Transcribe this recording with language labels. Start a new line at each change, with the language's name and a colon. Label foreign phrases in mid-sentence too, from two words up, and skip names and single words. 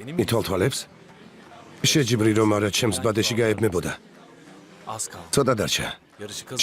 Georgian: ვითვალ თვალებს. შეჯიბრი რომ არა ჩემს ბადეში გაებმებოდა.
Turkish: Az kaldı.
Georgian: ცოტა დარჩა.
Turkish: Yarışı kazan.